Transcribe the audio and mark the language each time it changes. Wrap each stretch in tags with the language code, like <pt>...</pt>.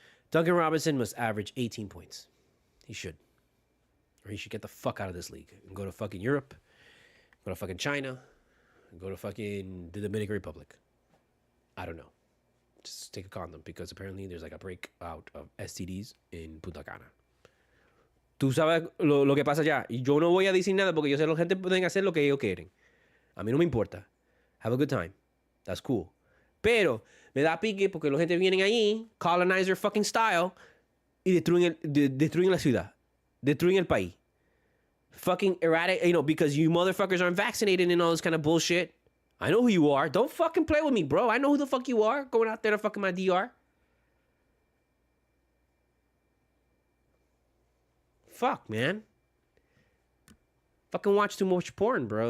<en>Duncan Robinson must average 18 points. He should. Or he should get the fuck out of this league and go to fucking Europe, go to fucking China, and go to fucking the Dominican Republic. I don't know. Just take a condom because apparently there's like a breakout of STDs in Punta Cana.</en> <es>Tú sabes lo que pasa allá. Y yo no voy a decir nada porque yo sé que la gente pueden hacer lo que ellos quieren. A mí no me importa.</es> <en>Have a good time. That's cool.</en> <es>Pero me da pique porque la gente vienen allí,</es> <en>colonizer fucking style,</en> <es>y destruyen la ciudad. Destruyen el país.</es> <en>Fucking erratic, you know, because you motherfuckers aren't vaccinated and all this kind of bullshit. I know who you are. Don't fucking play with me, bro. I know who the fuck you are. Going out there to fucking my DR. Fuck, man. Fucking watch too much porn, bro.</en>